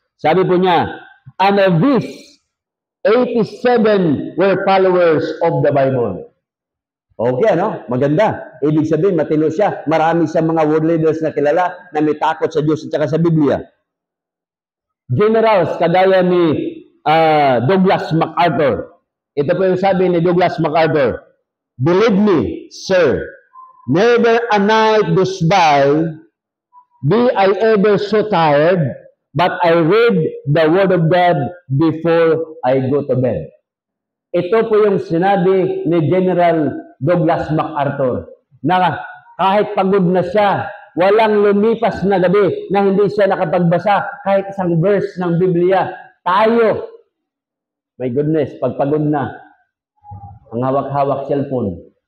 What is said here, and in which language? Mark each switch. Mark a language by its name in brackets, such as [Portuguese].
[Filipino] Sabi po niya, [English] and of these, 87 were followers of the Bible. [Filipino] Okay, ano? Maganda. Ibig sabihin, matino siya. Marami siyang mga world leaders na kilala na may takot sa Diyos at saka sa Biblia. Generals, kagaya ni Douglas MacArthur. Ito po yung sabi ni Douglas MacArthur. [English] Believe me, sir, never a night goes by, be I ever so tired, but I read the Word of God before I go to bed. [Filipino] Ito po yung sinabi ni General Douglas MacArthur, na kahit pagod na siya, walang lumipas na gabi na hindi siya nakapagbasa kahit isang verse ng Biblia. Tayo, [English] my goodness, [Filipino] pag pagod na, ang hawak-hawak cellphone.